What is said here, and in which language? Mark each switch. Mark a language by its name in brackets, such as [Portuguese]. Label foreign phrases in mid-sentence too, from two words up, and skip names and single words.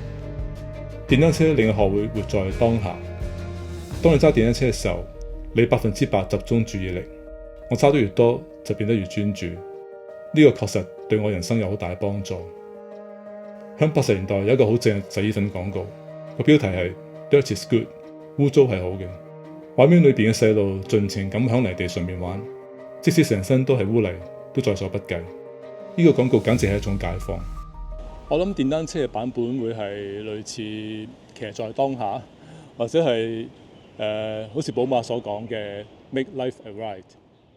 [Cantonese] 電單車令我學會活在當下。當你揸電單車嘅時候，你100%集中注意力。我揸得越多，就變得越專注。呢個確實對我人生有好大嘅幫助。喺80年代有一個好正嘅洗衣粉廣告，個標題係 [English] Dirt is good， [Cantonese] 污糟係好嘅。畫面裏邊嘅細路盡情咁響泥地上面玩，即使成身都係污泥，都在所不計。呢個廣告簡直係一種解放。我諗電單車嘅版本會係類似騎在當下，或者係好似寶馬所講嘅 [English] Make life a ride。